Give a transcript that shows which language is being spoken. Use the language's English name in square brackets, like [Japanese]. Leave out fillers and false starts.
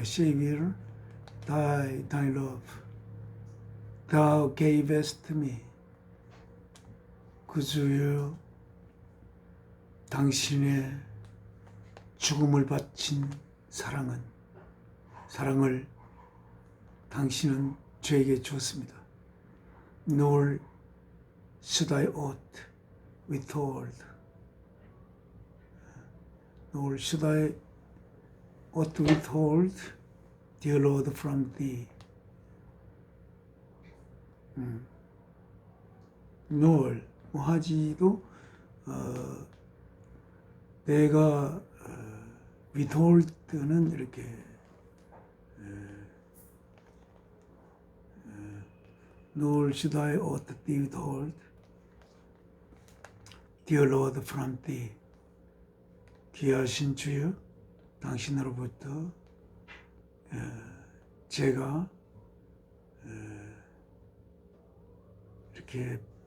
[English] Savior, Thy love, Thou gavest me. [Korean] 구주여, 당신의 죽음을 바친 사랑을 당신은 저에게 주었습니다. [English] Nor should I aught withhold. Nor should I aught withhold, dear Lord, from thee. Nor, [Korean] 하지도 내가 [English] withhold는 이렇게 nor should I aught withhold, dear Lord, from thee. [Korean] 귀하신 주여, 당신으로부터 제가 이렇게